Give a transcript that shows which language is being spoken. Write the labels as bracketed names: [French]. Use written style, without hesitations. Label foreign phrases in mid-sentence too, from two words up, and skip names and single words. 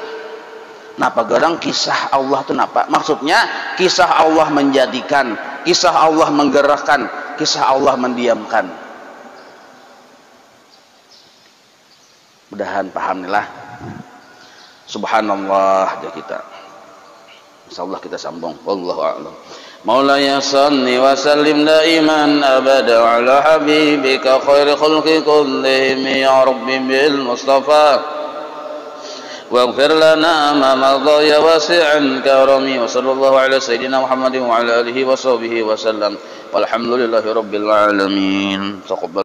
[Banjar] Napa garang kisah Allah itu napa? Maksudnya kisah Allah menjadikan, kisah Allah menggerakkan, kisah Allah mendiamkan. Mudahan paham nih lah. Subhanallah ya kita. Insyaallah kita sambung. [Arabic] والله أعلم. مولاي صل وسلم دائما أبدا على حبيبك خير الخلق كلهم يا رب بالمصطفى. واغفر لنا ما مضى يا واسع كرمي وصلى الله على سيدنا محمد وعلى آله وصحبه وسلم والحمد لله رب العالمين. تقبل